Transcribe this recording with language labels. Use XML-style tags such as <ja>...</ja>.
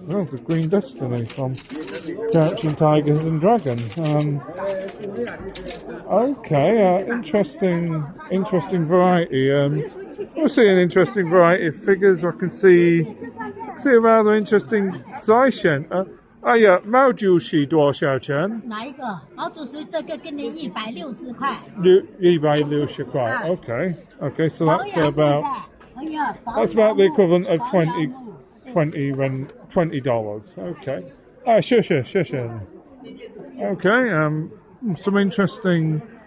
<en>Oh, the Green Destiny from Crouching Tigers and Dragons. Okay, interesting variety. I see an interesting variety of figures. I can see a rather interesting Zaishen.</en> <zh>Yeah, 毛主席多少钱？哪一个？毛主席这个给你160块。 160块。</zh> <en>Okay, so that's about the equivalent of $20. Okay.</en> <zh>谢谢。</zh> <en>Okay, some interesting.</en>